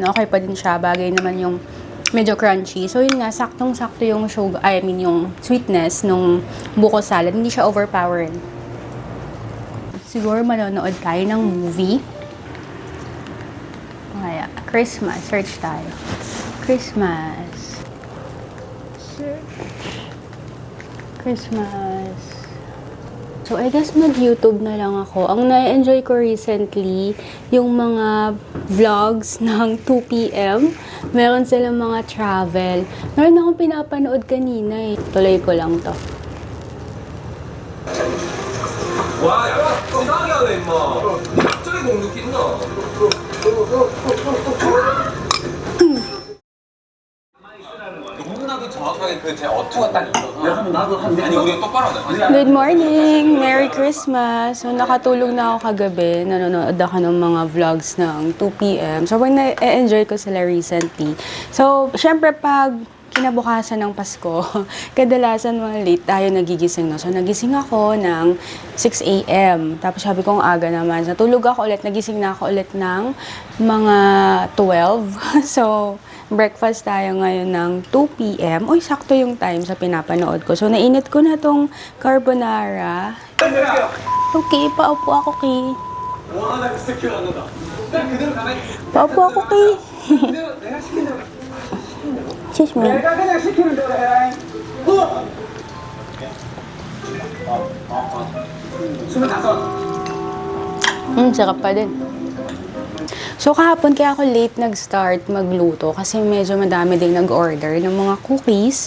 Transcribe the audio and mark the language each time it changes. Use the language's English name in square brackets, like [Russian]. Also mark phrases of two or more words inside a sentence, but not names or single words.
[Filipino] Okay pa din siya, bagay naman yung medyo crunchy. So, yun nga, saktong-sakto yung sugar, yung sweetness nung buko salad. Hindi siya overpowering. Siguro manonood tayo ng movie. Kaya, Christmas. Search tayo. Christmas. Christmas. [English] So, I guess [Filipino] mag-YouTube na lang ako. Ang na-enjoy ko recently, yung mga vlogs ng 2 p.m. Meron silang mga travel. Meron akong pinapanood kanina eh. Tuloy ko lang to. [Korean] 와, 야, 이상하게 하네, 임마. 니 갑자기 공 느낀다. 너무나도 정확하게 그 제 어투가 딱 있어서. 아니, 우리가 똑바로 하자. [English] Good morning! Merry Christmas! [Filipino] So, nakatulog na ako kagabi. Nanonood ako ng mga vlogs ng 2 p.m. So, na-enjoy ko sila recently. So, syempre pag kinabukasan ng Pasko, kadalasan mga late tayo nagigising na. So, nagising ako ng 6 a.m. Tapos sabi ko, ang aga naman. Natulog ako ulit, nagising na ako ulit ng mga 12. So, breakfast tayo ngayon ng 2 p.m. Uy, sakto yung time sa pinapanood ko. So, nainit ko na tong carbonara. Okay, paupo ako, Ki. [Korean] 와, 나 진짜 기억 안 난다. 그냥 그대로 가만히. [Filipino] Paupo ako, Ki. [Korean] 그대로 내가 시킨 대로. [English] Excuse me. [Korean] 내가 그냥 시키는 대로 해라. 25. [Filipino] Sarap pa din. So, kahapon kaya ako late nag-start magluto kasi medyo madami ding nag-order ng mga cookies.